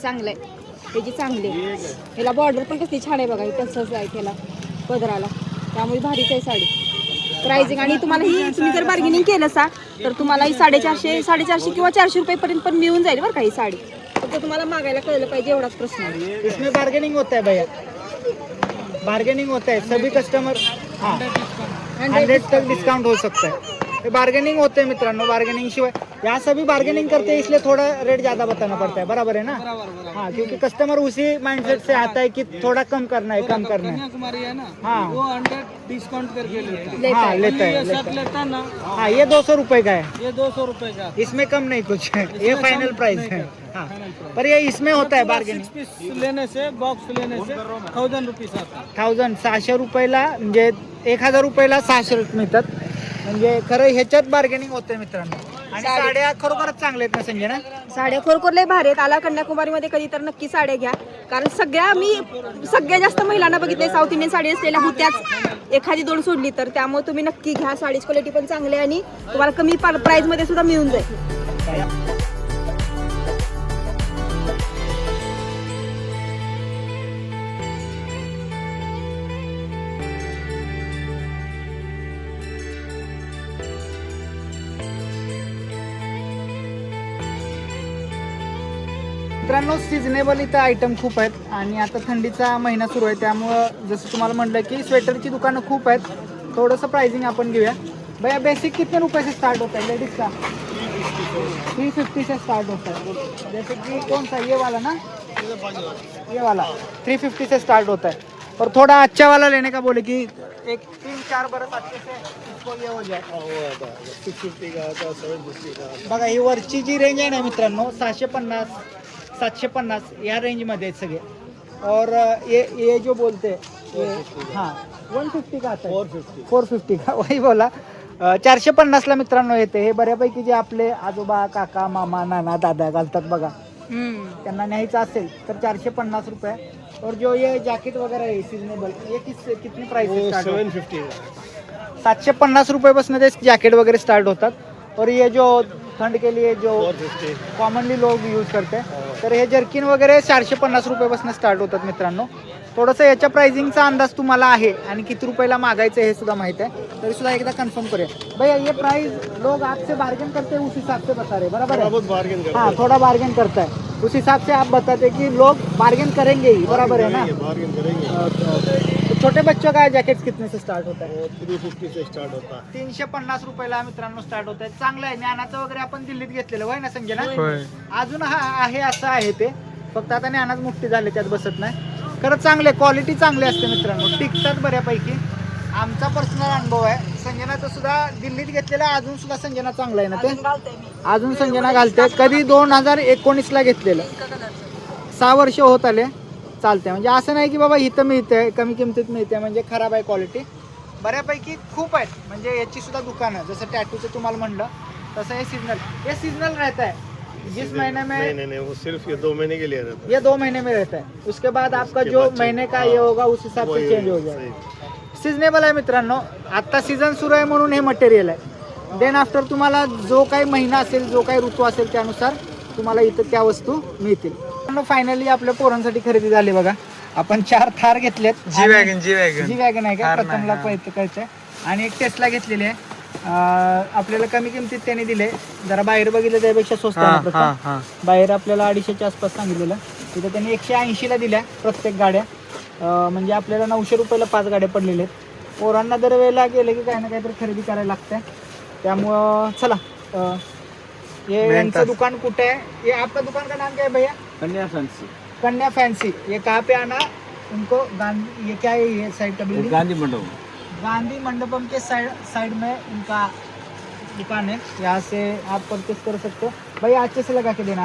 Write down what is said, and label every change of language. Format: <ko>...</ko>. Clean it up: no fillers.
<mr>चांगलं आहे. त्याची चांगली आहे. ह्याला बॉर्डर पण कसली छान आहे बघा. तसंच आहे त्याला पदराला. त्यामुळे भारीच आहे साडी. प्राइसिंग आणि तुम्हाला ही तुम्ही जर बार्गेनिंग केलं सा तर तुम्हाला ही 450 किंवा 400 रुपयेपर्यंत पण मिळून जाईल बरं का ही साडी. फक्त तुम्हाला मागायला कळलं पाहिजे एवढाच प्रश्न आहे.</mr> <hi>इसमें बार्गेनिंग होता है भैया. बार्गेनिंग होता है सभी कस्टमर. हाँ 100 तक डिस्काउंट हो सकता है. ये बार्गेनिंग होते हैं मित्रांनो. बार्गेनिंग शिवाय यहाँ सभी बार्गेनिंग करते हैं इसलिए थोड़ा रेट ज़्यादा बताना पड़ता है. बराबर है ना. हाँ क्योंकि कस्टमर उसी माइंडसेट से आता है कि थोड़ा कम करना है कम करना है. कन्याकुमारी है ना हाँ वो 100 डिस्काउंट करके लेता है. हाँ लेता ये है शर्ट लेता है ना हाँ ये 200 रुपए का है. ये 200 रुपए का. इसमें कम नहीं कुछ है. ये फाइनल प्राइस है. हाँ पर ये इसमें होता है बार्गेनिंग. 6 पीस लेने से बॉक्स लेने से 1000 रुपीस आता है.</hi> <mr>600 रुपयाला म्हणजे 1000 रुपयाला 600 मिळतात. म्हणजे खरं ह्याच्यात बार्गेनिंग होते मित्रांनो. आणि साड्या खरोखरच चांगल्या आहेत ना संजय ना. साड्या खरोखर लय भारी आहेत. आला कन्याकुमारीमध्ये कधी तर नक्की साड्या घ्या. कारण सगळ्या जास्त महिलांना बघितले साऊथ इंडियन साडी असलेल्या होत्याच. एखादी दोन सोडली तर. त्यामुळे तुम्ही नक्की घ्या. साडीची क्वालिटी पण चांगली आहे आणि तुम्हाला कमी प्राइसमध्ये सुद्धा मिळून जाईल. मित्रांनो सिजनेबल इथं आयटम खूप आहेत आणि आता थंडीचा महिना सुरू आहे त्यामुळं जसं तुम्हाला म्हटलं की स्वेटरची दुकानं खूप आहेत. थोडंसं प्राइसिंग आपण घेऊया.</mr> <hi>भैया बेसिक कितने रुपये से स्टार्ट होता है लेडीज का. 350 से स्टार्ट होता है. जैसे कि कौन सा ये वाला ना ये वाला 350 से स्टार्ट होता है. और थोड़ा अच्छा वाला लेने का बोले कि एक 3-4 बरस अच्छे से इसको ये हो जाए. 650 का आता 750 का.</hi> <mr>बघा ही वरची जी रेंज आहे ना मित्रांनो 650 750 या रेंजमध्ये आहेत सगळे.</mr> <hi>और ये जो बोलते हैं हाँ 150 का आता है. 450 का वही बोला.</hi> <mr>450ला मित्रांनो येते. हे बऱ्यापैकी जे आपले आजोबा काका मामा नाना दादा घालतात बघा त्यांना न्यायचं असेल तर 450 रुपये.</mr> <hi>और जो ये जैकेट वगैरह है सीजनेबल ये कितनी प्राइस से स्टार्ट होता है. 750</hi> <mr>750 रुपयापासून ते जॅकेट वगैरे स्टार्ट होतात.</mr> <hi>और ये जो ठंड के लिए जो 450. कॉमनली लोग यूज करते हैं</hi> <mr>तर हे जर्किन वगैरे 450 रुपयापासून स्टार्ट होतात मित्रांनो. थोडंसं याच्या प्राइसिंगचा अंदाज तुम्हाला आहे आणि किती रुपयाला मागायचं हे सुद्धा माहित आहे. तरी सुद्धा एकदा कन्फर्म करूया.</mr> <hi>भैया ये प्राइस लोग आपसे बार्गेन करते हैं उस हिसाब से बता रहे बराबर है. बहुत बार्गेन करते हाँ थोड़ा बार्गेन करता है उस हिसाब से आप बताते कि लोग बार्गेन करेंगे ही बराबर है ना. हैं. बार्गेन करेंगे. तो छोटे बच्चों का जैकेट कितने से स्टार्ट होता है. 350 से स्टार्ट होता है.</hi> <mr>350 रुपयाला मित्रांनो स्टार्ट होत आहे. चांगलं आहे. ज्ञानाचं वगैरे आपण दिल्लीत घेतलेलं होय ना संजय ना. अजून हा आहे असं आहे ते. फक्त आता ज्ञानाच मुक्ती झाले त्यात बसत नाही. खरं चांगले क्वालिटी चांगली असते मित्रांनो. टिकतात बऱ्यापैकी. आमचा पर्सनल अनुभव आहे. संजना सुद्धा दिल्लीत घेतलेला अजून सुद्धा संजना चांगला आहे ना ते. अजून संजना घालते. कधी 2019ला घेतलेलं 6 वर्ष होत आले. चालते म्हणजे असं नाही की बाबा इथं मिळते कमी किमतीत मिळते म्हणजे खराब आहे क्वालिटी. बऱ्यापैकी खूप आहेत. म्हणजे याची सुद्धा दुकानं, जसं टॅटूचं तुम्हाला म्हणलं तसं हे</mr> <hi>सीजनल रहता है. जिस महीने में नहीं वो सिर्फ ये 2 महीने के लिए रहता ये 2 महीने में रहता है, उसके बाद आपका जो महीने का ये होगा उस हिसाब से चेंज हो है. जाएगा.</hi> <mr>सिजनेबल आहे मित्रांनो. आत्ता सीझन सुरू आहे म्हणून हे मटेरियल आहे.</mr> <en>then after</en> <mr>तुम्हाला जो काही महिना असेल, जो काही ऋतू असेल त्यानुसार तुम्हाला इथं त्या वस्तू मिळतील. फायनली आपल्या पोरांसाठी खरेदी झाली बघा. आपण 4 थार घेतलेत. जी वॅगन आहे का प्रथमला कळतंय. आणि एक टेस्ला घेतलेली आहे. आपल्याला कमी किमतीत त्यांनी दिले. जरा बाहेर बघितलं त्यापेक्षा स्वस्त आहे. बाहेर आपल्याला 250च्या आसपास सांगितलेलं. तिथं त्यांनी 180ला दिल्या प्रत्येक गाड्या. म्हणजे आपल्याला 900 रुपयाला 5 गाड्या पडलेल्या आहेत. पोरांना दर वेळेला गेले की काही ना काहीतरी खरेदी करायला लागते. त्यामुळं चला. ये यांचं दुकान कुठे आहे?</mr> <hi>ये आपका दुकान का नाम क्या है भैया? कन्या फैंसी. ये कहाँ पे आना उनको? गांधी, ये क्या है ये साइड का बिल्डिंग? गांधी मंडपम के साइड में इनका दुकान है. यहाँ से आप परचेस कर सकते हो. भैया अच्छे से लगा के देना.</hi>